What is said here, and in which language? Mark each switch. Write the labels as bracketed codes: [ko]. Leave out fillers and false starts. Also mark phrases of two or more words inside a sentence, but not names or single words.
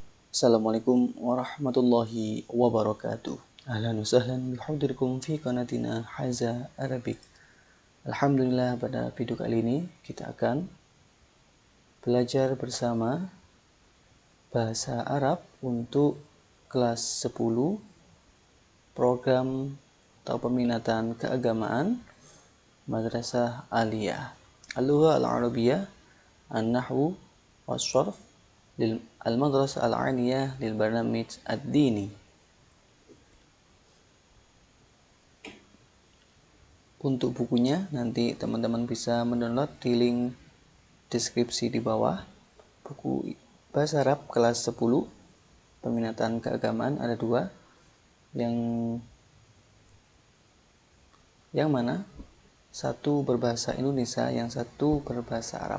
[ar] السلام عليكم ورحمة الله وبركاته. أهلا وسهلا بحضوركم في قناتنا Haza Arabic. [id] Alhamdulillah, pada video kali ini kita akan belajar bersama bahasa Arab untuk kelas 10 program atau peminatan keagamaan Madrasah Aliyah. [ar] اللغة العربية، النحو والصرف المدرسة العالية للبرنامج الديني. [id] Untuk bukunya nanti teman-teman bisa mendownload di link deskripsi di bawah. Buku bahasa Arab kelas 10 peminatan keagamaan ada 2, yang mana satu berbahasa Indonesia, yang satu berbahasa Arab.